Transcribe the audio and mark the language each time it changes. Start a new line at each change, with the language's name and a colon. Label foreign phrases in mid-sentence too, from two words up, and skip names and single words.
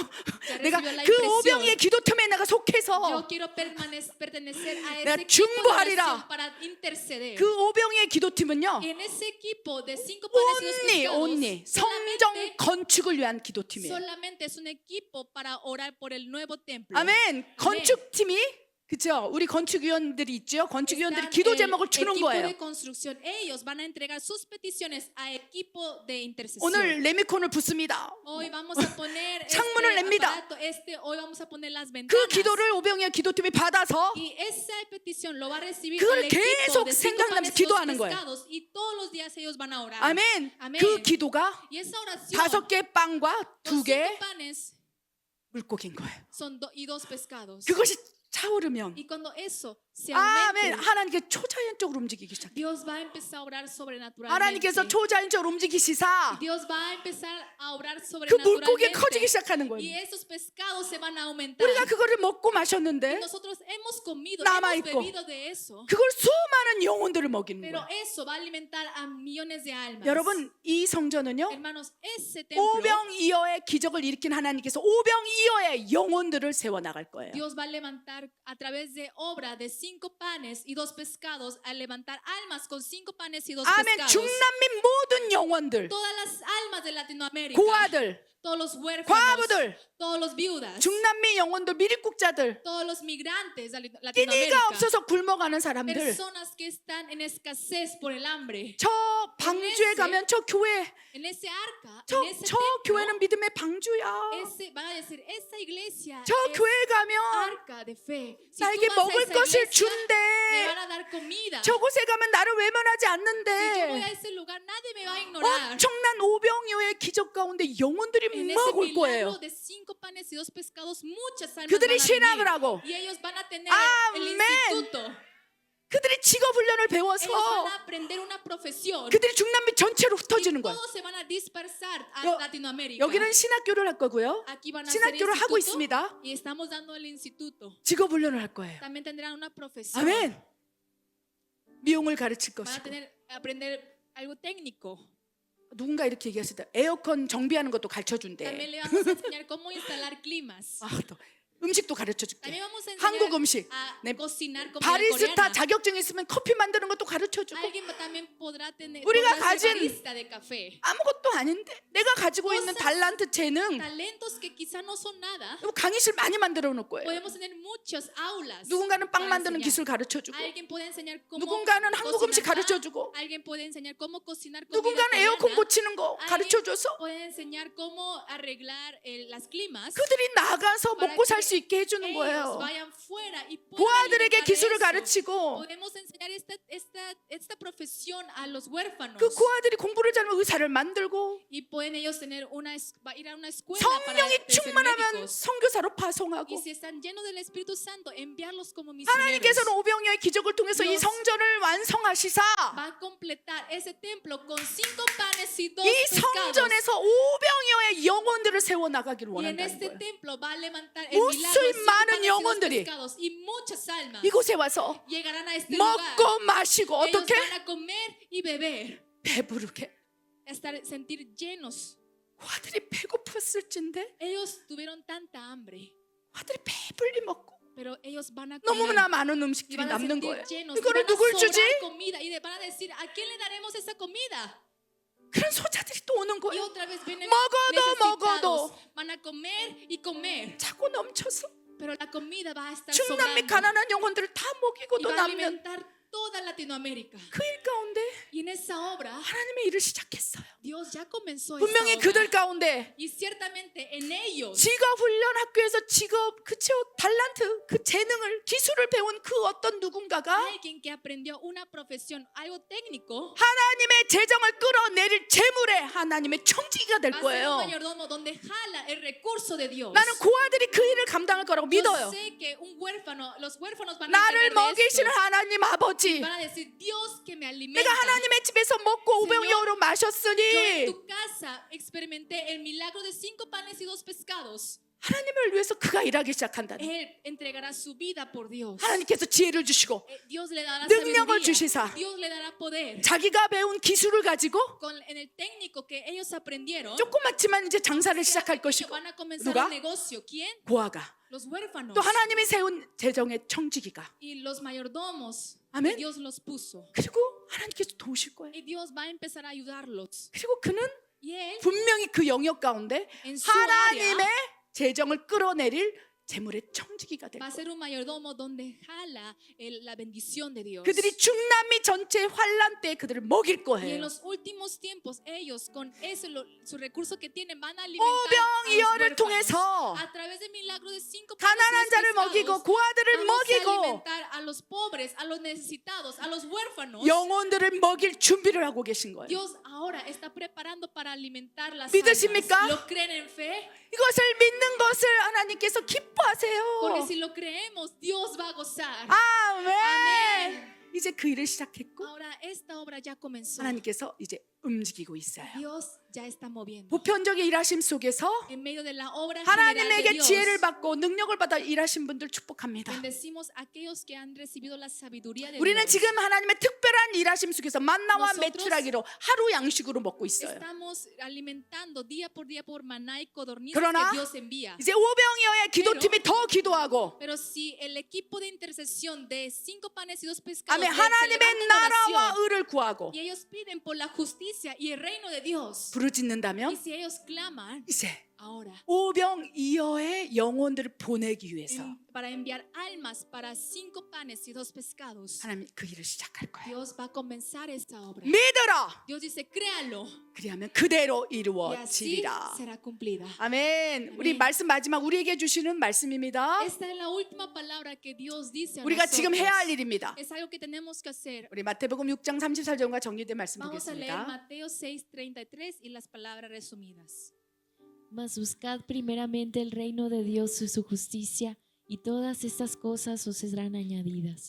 Spanish: Ya
Korean: 내가
Spanish: recibió la
Korean: 그
Spanish: impresión.
Korean: 오병이의 기도팀에 내가
Spanish: Yo
Korean: 속해서
Spanish: quiero pertenecer a
Korean: 내가
Spanish: ese equipo de
Korean: 중보하리라.
Spanish: oración para interceder.
Korean: 그 오병이의 기도팀은요.
Spanish: En ese equipo de 5 panes y 2 pescados,
Korean: 온리 성정
Spanish: solamente,
Korean: 건축을 위한 기도팀이에요.
Spanish: solamente es un equipo para orar por el nuevo templo.
Korean: 아멘. 건축팀이 그죠? 우리 건축위원들이 있죠. 건축위원들이
Spanish: Están
Korean: 기도
Spanish: el
Korean: 제목을 주는
Spanish: equipo
Korean: 거예요.
Spanish: de construcción. Ellos van a entregar sus peticiones a equipo de intercesión.
Korean: 오늘 레미콘을 붓습니다.
Spanish: Hoy vamos a poner
Korean: 창문을 냅니다.
Spanish: aparato, hoy vamos a poner las
Korean: 그
Spanish: ventanas.
Korean: 기도를 오병이어 기도팀이 받아서
Spanish: Y esa petición lo va a recibir
Korean: 그걸
Spanish: el equipo
Korean: 계속
Spanish: de 5
Korean: 생각하면서
Spanish: panes y 2
Korean: 기도하는 거예요.
Spanish: pescados. Y todos los días ellos van a orar.
Korean: 아멘. 아멘. 그 기도가
Spanish: Y esa oración,
Korean: 5개 빵과
Spanish: los
Korean: 2개
Spanish: 5 panes
Korean: 물고기인 거예요.
Spanish: son y 2 pescados.
Korean: 그것이 차오르면
Spanish: Y cuando eso se
Korean: 아멘.
Spanish: aumente,
Korean: 하나님께 초자연적으로 움직이기 시작해요.
Spanish: Dios va a empezar a obrar sobrenaturalmente.
Korean: 하나님께서 초자연적으로 움직이시사
Spanish: Dios va a empezar a obrar
Korean: 그 물고기가 커지기
Spanish: sobrenaturalmente.
Korean: 시작하는
Spanish: Y
Korean: 거예요.
Spanish: esos pescados se van a aumentar.
Korean: 우리가 그거를 먹고 마셨는데
Spanish: Nosotros hemos comido,
Korean: 남아
Spanish: hemos
Korean: 있고.
Spanish: bebido de eso.
Korean: 그걸 수많은 영혼들을 먹이는
Spanish: Pero
Korean: 거예요.
Spanish: eso va a alimentar a millones de almas.
Korean: 여러분 이 성전은요.
Spanish: Hermanos, ese templo,
Korean: 오병이어의 기적을 일으킨 하나님께서 오병이어의 영혼들을 세워 나갈 거예요.
Spanish: Dios va a levantar a través de obra de 5 panes y 2 pescados, a levantar almas con 5 panes y 2
Korean: 아멘.
Spanish: pescados.
Korean: 중남미 모든 영혼들,
Spanish: Todas las almas de Latinoamérica,
Korean: 고아들,
Spanish: todos los huérfanos,
Korean: 과부들,
Spanish: todos los viudas,
Korean: 중남미 영혼들, 미립국자들,
Spanish: todos los migrantes de
Korean: 끼니가
Spanish: Latinoamérica,
Korean: 없어서 굶어가는 사람들.
Spanish: personas que están en escasez por el hambre.
Korean: 저 방주에 가면 저 교회,
Spanish: En ese arca,
Korean: 저,
Spanish: en ese
Korean: 저 교회는 믿음의 방주야.
Spanish: van a decir, esa iglesia
Korean: 저
Spanish: es
Korean: 교회 가면
Spanish: arca de fe. Si
Korean: 나에게
Spanish: tú vas a
Korean: 먹을
Spanish: esa
Korean: 것을
Spanish: iglesia, me
Korean: 준대.
Spanish: van a dar comida.
Korean: 저곳에 가면 나를 외면하지
Spanish: Si yo voy a
Korean: 않는데
Spanish: ese lugar, nadie me va a ignorar.
Korean: 엄청난 오병이어의 기적 가운데 영혼들이
Spanish: En ese
Korean: 막 올
Spanish: milagro
Korean: 거예요.
Spanish: de 5 panes y 2 pescados, muchas almas
Korean: 그들이
Spanish: van a
Korean: 신학을
Spanish: venir.
Korean: 하고
Spanish: Y ellos van a tener el
Korean: 아멘.
Spanish: instituto.
Korean: 그들이 직업 훈련을 배워서
Spanish: Ellos van a aprender una profesión.
Korean: 그들이 중남미 전체로
Spanish: Y
Korean: 흩어지는 거예요.
Spanish: todos se van a dispersar a
Korean: 여-
Spanish: Latinoamérica.
Korean: 여기는 신학교를 할 거고요.
Spanish: Aquí van a hacer
Korean: 신학교를 하고
Spanish: instituto
Korean: 있습니다.
Spanish: y estamos dando el instituto.
Korean: 직업 훈련을 할 거예요.
Spanish: También tendrán una profesión.
Korean: 아멘. 미용을 가르칠
Spanish: Van a
Korean: 것이고
Spanish: aprender algo técnico.
Korean: 누군가 이렇게 얘기했을 때 에어컨 정비하는 것도 가르쳐 준대.
Spanish: También le vamos a enseñar cómo instalar climas.
Korean: 아, 또 음식도 가르쳐 줄게.
Spanish: También vamos a
Korean: 한국
Spanish: enseñar
Korean: 음식.
Spanish: a
Korean: 네.
Spanish: cocinar comida
Korean: 바리스타
Spanish: coreana.
Korean: 자격증 있으면 커피 만드는 것도 가르쳐 주고
Spanish: Alguien también podrá tener
Korean: 우리가
Spanish: podrá ser
Korean: 가진
Spanish: barista de café.
Korean: 아무것도 아닌데 내가 가지고 있는
Spanish: cosas-
Korean: 달란트 재능
Spanish: Talentos que quizá no son nada.
Korean: 강의실 많이 만들어 놓을 거예요.
Spanish: Podemos tener muchas aulas.
Korean: 누군가는 빵
Spanish: para
Korean: 만드는
Spanish: enseñar.
Korean: 기술 가르쳐 주고
Spanish: Alguien puede enseñar cómo
Korean: 누군가는 한국 음식
Spanish: cocinar
Korean: 가르쳐
Spanish: pan.
Korean: 주고
Spanish: Alguien puede enseñar cómo cocinar comida
Korean: 누군가는
Spanish: coreana.
Korean: 에어컨 고치는 거 가르쳐 줘서
Spanish: Puede enseñar cómo arreglar las climas.
Korean: 그들이 나가서
Spanish: para
Korean: 먹고
Spanish: que
Korean: 살 수 있게 해주는
Spanish: ellos
Korean: 거예요.
Spanish: vayan fuera y puedan
Korean: 고아들에게
Spanish: alimentar de
Korean: 기술을
Spanish: eso.
Korean: 가르치고
Spanish: Podemos enseñar esta profesión a los huérfanos.
Korean: 그 고아들이 공부를 잘하면 의사를 만들고
Spanish: Y pueden ellos tener ir a una escuela para
Korean: 성령이
Spanish: ser
Korean: 충만하면
Spanish: médicos.
Korean: 선교사로
Spanish: Y
Korean: 파송하고
Spanish: si están llenos del Espíritu Santo, enviarlos como misioneros.
Korean: 하나님께서는 오병이어의 기적을 통해서 이
Spanish: Dios
Korean: 성전을 완성하시사
Spanish: Va a completar ese templo con 5 panes y 2
Korean: 이
Spanish: pescados.
Korean: 성전에서 오병이어의 영혼들을 역사를 세워 나가기를
Spanish: Y en
Korean: 원한다는
Spanish: este
Korean: 거예요.
Spanish: templo va a levantar el
Korean: 무수히
Spanish: milagro de 5
Korean: 많은
Spanish: panes y 2
Korean: 영혼들이
Spanish: pescados. Y muchas almas
Korean: 이곳에 와서
Spanish: llegarán a este lugar.
Korean: 먹고 마시고
Spanish: Ellos
Korean: 어떻게
Spanish: van a comer y beber.
Korean: 배부르게.
Spanish: Sentir llenos.
Korean: 아들이 배고팠을진데
Spanish: Ellos tuvieron tanta hambre.
Korean: 아들이 배불리 먹고
Spanish: Pero ellos van a comer.
Korean: 너무나 많은
Spanish: Y
Korean: 음식들이
Spanish: van a
Korean: 남는
Spanish: sentir
Korean: 거예요.
Spanish: llenos. Y
Korean: 이거를
Spanish: van a
Korean: 누굴 주지?
Spanish: sobrar comida. Y van a decir, ¿a quién le daremos esa comida?
Korean: 그런 소자들이 또 오는
Spanish: Y
Korean: 거예요.
Spanish: otra vez vienen
Korean: 먹어도
Spanish: necesitados. Van a comer y comer.
Korean: 자꾸 넘쳐서
Spanish: Pero la comida va a estar
Korean: 중남 및
Spanish: sobrando.
Korean: 가난한 영혼들을 다 먹이고
Spanish: Y
Korean: 또
Spanish: va a
Korean: 남는
Spanish: alimentar toda Latinoamérica.
Korean: 그 일 가운데
Spanish: Y en esa obra,
Korean: 하나님의 일을 시작했어요.
Spanish: Dios ya comenzó
Korean: 분명히
Spanish: esa
Korean: 그들 obra. 가운데
Spanish: Y ciertamente en ellos,
Korean: 직업 훈련 학교에서 직업 그쵸 달란트 그 재능을 기술을 배운 그 어떤 누군가가
Spanish: alguien que aprendió una profesión, algo técnico,
Korean: 하나님의 재정을 끌어내릴 재물에 하나님의 청지기가 될
Spanish: va a ser un
Korean: 거예요.
Spanish: mayordomo donde jala el recurso de Dios.
Korean: 나는 그 아들이 그 일을 감당할 거라고
Spanish: Yo
Korean: 믿어요.
Spanish: sé que un huérfano, los huérfanos van a
Korean: 나를
Spanish: encargar de
Korean: 먹이시는
Spanish: esto.
Korean: 하나님 아버지,
Spanish: Van a decir, Dios que me alimenta.
Korean: 내가 하나님의 집에서 먹고 우병이어로
Spanish: Yo en
Korean: 마셨으니
Spanish: tu casa experimenté el milagro de 5 panes y 2 pescados.
Korean: 하나님을 위해서 그가 일하기 시작한다는.
Spanish: Él entregará su vida por Dios.
Korean: 하나님께서 지혜를 주시고
Spanish: Dios le dará
Korean: 능력을
Spanish: sabiduría.
Korean: 주시사
Spanish: Dios le dará poder.
Korean: 자기가 배운 기술을 가지고
Spanish: En el técnico que ellos aprendieron,
Korean: 조그맣지만 이제 장사를 시작할 것이고
Spanish: van a comenzar
Korean: 누가?
Spanish: el negocio. ¿Quién?
Korean: 고아가
Spanish: Los huérfanos.
Korean: 또 하나님이 세운 재정의 청지기가
Spanish: Y los mayordomos. Amén. Que Dios los puso.
Korean: 그리고 하나님께서 도우실 거예요.
Spanish: Y Dios va a empezar a ayudarlos.
Korean: 그리고 그는
Spanish: Y él,
Korean: 분명히 그 영역 가운데
Spanish: en su
Korean: 하나님의
Spanish: área,
Korean: 재정을 끌어내릴 재물의 청지기가 될
Spanish: va a
Korean: 거예요.
Spanish: ser un mayordomo donde jala la bendición de Dios.
Korean: 그들이 중남미 전체 환란 때 그들을 먹일
Spanish: Y en
Korean: 거예요.
Spanish: los últimos tiempos, ellos con eso, su recurso que tienen, van a alimentar a los
Korean: 오병이어를
Spanish: huérfanos.
Korean: 통해서
Spanish: A través del milagro de 5
Korean: 가난한 자를 먹이고 고아들을
Spanish: vamos a
Korean: 먹이고
Spanish: alimentar a los pobres, a los necesitados, a los huérfanos.
Korean: 영혼들을 먹일 준비를 하고 계신 거예요.
Spanish: Dios ahora está preparando para alimentar las
Korean: 믿으십니까?
Spanish: almas. ¿Lo creen en fe?
Korean: 이것을 믿는 것을 하나님께서
Spanish: Porque
Korean: 기뻐하세요.
Spanish: si lo creemos, Dios va a gozar.
Korean: 아멘. 아멘. 이제 그 일을 시작했고
Spanish: Ahora esta obra ya comenzó.
Korean: 하나님께서 이제 움직이고 있어요.
Spanish: Dios ya está moviendo.
Korean: 보편적인 일하심 속에서
Spanish: En medio de la obra general de
Korean: 하나님에게
Spanish: Dios,
Korean: 지혜를 받고 능력을 받아 일하신 분들 축복합니다.
Spanish: bendecimos a aquellos que han recibido la sabiduría de
Korean: 우리는
Spanish: Dios.
Korean: 지금 하나님의 특별한 일하심 속에서 만나와
Spanish: Nosotros
Korean: 메추라기로 하루 양식으로 먹고 있어요.
Spanish: Estamos alimentando día por maná y codornices
Korean: 그러나
Spanish: que Dios envía.
Korean: 이제 오병이어의 기도팀이 더 기도하고
Spanish: Pero si el equipo de intercesión de 5 panes y 2 pescados
Korean: 아멘
Spanish: se levanta
Korean: 하나님의
Spanish: en
Korean: 나라와
Spanish: oración,
Korean: 의를 구하고
Spanish: y ellos piden por la justicia y el reino de Dios, y
Korean: 부르짖는다면
Spanish: si ellos claman
Korean: 이제
Spanish: ahora
Korean: 오병이어의 영혼들을 보내기 위해서
Spanish: para enviar almas para 5 panes y 2 pescados,
Korean: 하나님 그 일을 시작할 거예요.
Spanish: Dios va a comenzar esta obra.
Korean: 믿어라.
Spanish: Dios dice, créalo,
Korean: 그리하면 그대로
Spanish: y así
Korean: 이루어지리라.
Spanish: será cumplida.
Korean: 아멘. 우리 아멘. 말씀 마지막 우리에게 주시는 말씀입니다.
Spanish: Esta es la última palabra que Dios dice a
Korean: 우리가 지금
Spanish: nosotros.
Korean: 해야 할 일입니다.
Spanish: Es algo que tenemos que hacer.
Korean: 우리 마태복음 6장 34절과 정리된 말씀
Spanish: Vamos a leer
Korean: 보겠습니다.
Spanish: Mateo 6:33 y las palabras resumidas. Mas buscad primeramente el reino de Dios y su justicia, y todas estas cosas os serán añadidas.